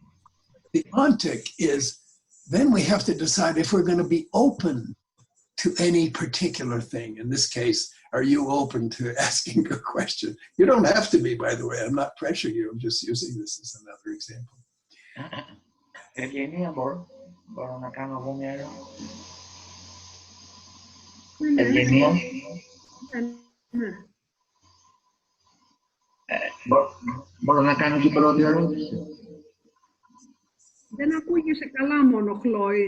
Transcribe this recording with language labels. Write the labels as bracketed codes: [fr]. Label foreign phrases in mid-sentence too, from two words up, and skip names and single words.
[en] The ontic is, then we have to decide if we're going to be open to any particular thing. In this case, are you open to asking a question? You don't have to be, by the way. I'm not pressuring you. I'm just using this as another example. Evgenia, [el] μπορώ να κάνω εγώ μια ερώτηση? Ευγενία. Μπορώ να κάνω την πρώτη ερώτηση? Δεν ακούγεσαι καλά μόνο, Χλόη.